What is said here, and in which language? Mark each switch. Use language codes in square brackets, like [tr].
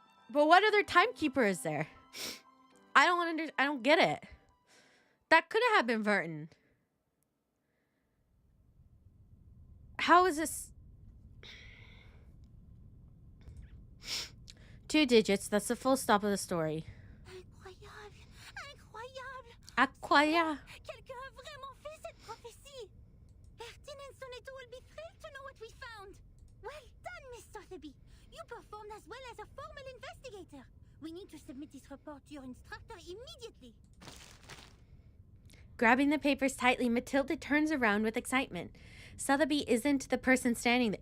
[en] But what other timekeeper is there? I don't get it. That could have been Verton. How is this? 2 digits. That's the full stop of the story. [fr] Incroyable! Incroyable! Aquaya. Quelqu'un a vraiment fait cette prophétie! [en] Bertin and Soneto will be thrilled to know what we found! Well done, Miss Sotheby! You performed as well as a formal investigator! We need to submit this report to your instructor immediately! Grabbing the papers tightly, Matilda turns around with excitement. Sotheby isn't the person standing there.